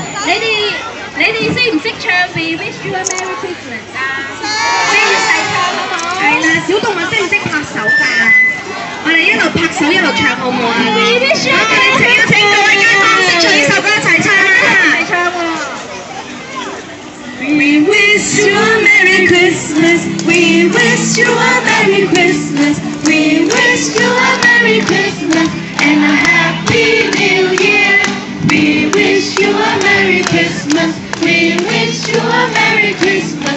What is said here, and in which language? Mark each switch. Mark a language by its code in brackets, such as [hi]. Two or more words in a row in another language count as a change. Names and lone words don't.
[yue] 你哋識唔識唱 We Wish You a Merry Christmas 啊？識一齊唱好唔好？係啦，小動物識唔識拍手㗎？我哋一路拍手一路唱好唔好啊？ [en] We Wish You a [yue] 我哋 [en] Merry [yue] 請各位街坊識唱呢首歌一齊唱啦！一齊唱喎！ [en] We wish you a Merry Christmas. We wish you a Merry Christmas. We wish you a Merry Christmas and a Happy New Year. We wish you a Merry Christmas. We wish you a Merry Christmas.